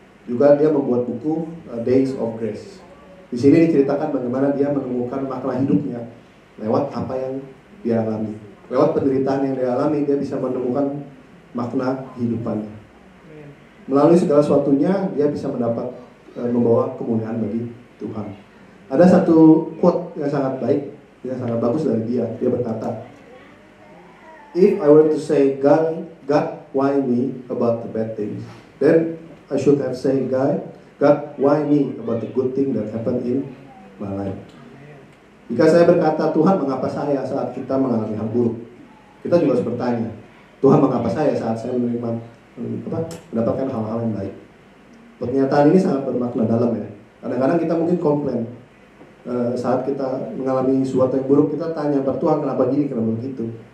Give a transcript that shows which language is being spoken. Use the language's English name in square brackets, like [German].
[Indonesian] Juga dia membuat buku Days of Grace. Di sini diceritakan bagaimana dia menemukan makna hidupnya lewat apa yang dia alami. Lewat penderitaan yang dia alami, dia bisa menemukan makna kehidupannya. Melalui segala sesuatunya, dia bisa membawa kemuliaan bagi Tuhan. Ada satu quote yang sangat baik, yang sangat bagus dari dia. Dia berkata, [English] "If I were to say, God, why me about the bad things? Then I should have said, God, why me about the good thing that happened in my life?" [Indonesian] Jika saya berkata, Tuhan mengapa saya saat kita mengalami hal buruk, kita juga harus bertanya, Tuhan mengapa saya saat saya mendapatkan hal-hal yang baik. Pernyataan ini sangat bermakna dalam ya. Kadang-kadang kita mungkin komplain saat kita mengalami sesuatu yang buruk, kita tanya pada Tuhan kenapa gini, kenapa begitu.